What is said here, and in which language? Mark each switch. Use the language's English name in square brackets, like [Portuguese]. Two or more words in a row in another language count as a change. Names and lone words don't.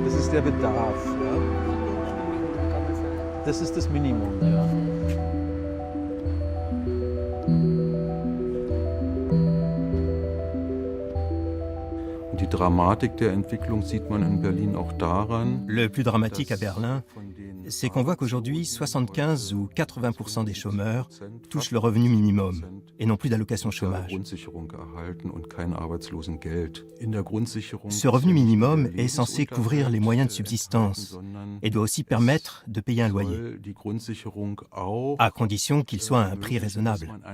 [German] Das ist der Bedarf. Ja? Das ist das Minimum. Ja. Die Dramatik der Entwicklung sieht man in Berlin auch daran. [French] Le plus dramatique à Berlin, c'est qu'on voit qu'aujourd'hui 75 ou 80% des chômeurs touchent le revenu minimum et n'ont plus d'allocation chômage. Ce revenu minimum est censé couvrir les moyens de subsistance et doit aussi permettre de payer un loyer, à condition qu'il soit à un prix raisonnable.